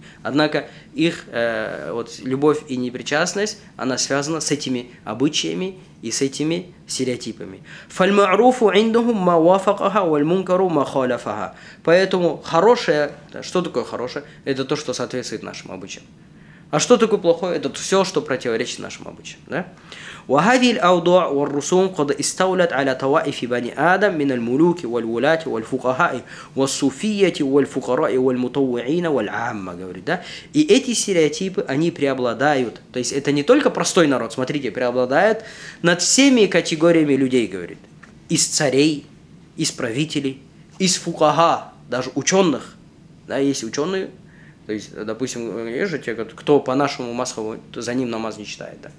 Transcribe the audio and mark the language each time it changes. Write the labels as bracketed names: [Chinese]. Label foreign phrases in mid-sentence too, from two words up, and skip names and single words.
[Russian] Однако их любовь и непричастность, она связана с этими обычаями и с этими стереотипами. Поэтому хорошее, что такое хорошее? Это то, что соответствует нашим обычаям. А что такое плохое? Это все, что противоречит нашим обычаям. Да? [Arabic] وهذه الأوضاع والرسوم قد استولت على طوائف بني آدم من الملوك والولاة والفقهاء والصوفية والفقراء والمطوعين والعامة, [Russian] говорит, да? И эти стереотипы, они преобладают. То есть это не только простой народ, смотрите, преобладают над всеми категориями людей, говорит. Из царей, из правителей, из фукаха, даже ученых. Да, есть ученые, то есть, допустим, есть же те, кто по нашему масхаву, за ним намаз не читает, да?